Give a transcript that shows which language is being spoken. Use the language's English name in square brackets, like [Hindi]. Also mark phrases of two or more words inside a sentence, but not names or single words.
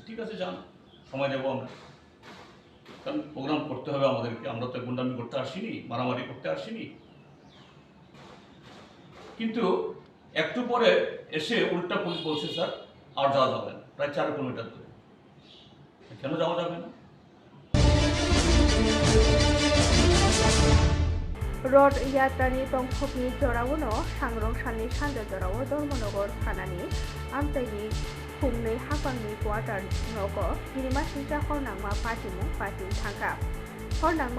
[Bangla] ঠিক আছে যান, সময় দেবো আমরা, কারণ প্রোগ্রাম করতে হবে আমাদেরকে, আমরা তো গুন্ডামি করতে আসিনি, মারামারি করতে আসিনি। কিন্তু একটু পরে এসে উল্টা পুলিশ বলছে স্যার আর যাওয়া যাবে না, প্রায় 4 কিলোমিটার দূরে। কেন যাওয়া যাবে না? [Kok Borok] रड यात्रानि तंखकनि जरावनो सांग्रंसानि सानजा जराव धर्मनगर थानानि आमताइनि खुंनै हाफांनि क्वार्टार नग गिरिमा सिंसा हरनांमा पाटिमुं पाटिं थांखा हरनांमा